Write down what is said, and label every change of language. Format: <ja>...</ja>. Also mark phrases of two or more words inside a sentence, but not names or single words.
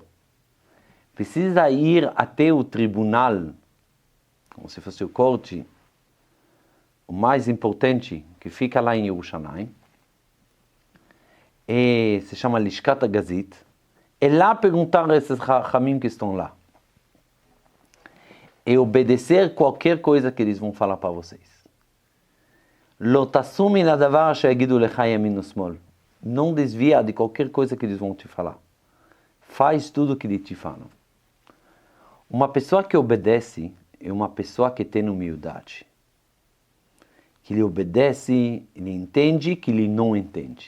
<pt>Precisa ir até o tribunal, como se fosse o corte, o mais importante, que fica lá em Yerushalayim, e se chama Lishkat HaGazit, é lá perguntar a esses ramim que estão lá. E obedecer qualquer coisa que eles vão falar para vocês.</pt> <he>לא תסורו לדבר שיגידו לך ימין ושמאל.</he> <pt>Não desvia de qualquer coisa que eles vão te falar. Faz tudo o que eles te falam. Uma pessoa que obedece é uma pessoa que tem humildade. Que ele obedece, ele entende que ele não entende.</pt>